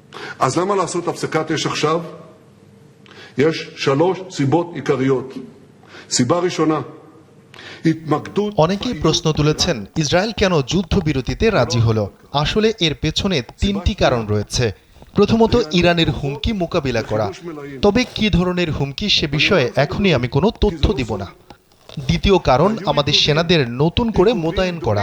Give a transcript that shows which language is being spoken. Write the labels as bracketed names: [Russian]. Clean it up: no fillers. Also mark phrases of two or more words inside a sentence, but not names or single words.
[Hebrew] אז למה לעשות הפסקת אש עכשיו? יש 3 סיבות עיקריות. סיבה ראשונה, [Bangla] অনেকেই প্রশ্ন তুলেছেন ইসরায়েল কেন যুদ্ধবিরতিতে রাজি হলো। আসলে এর পেছনে 3টি কারণ রয়েছে। প্রথমত, ইরানের হুমকি মোকাবিলা করা, তবে কি ধরনের হুমকি সে বিষয়ে এখনই আমি কোনো তথ্য দিব না। দ্বিতীয় কারণ, আমাদের সেনাদের নতুন করে মোতায়েন করা।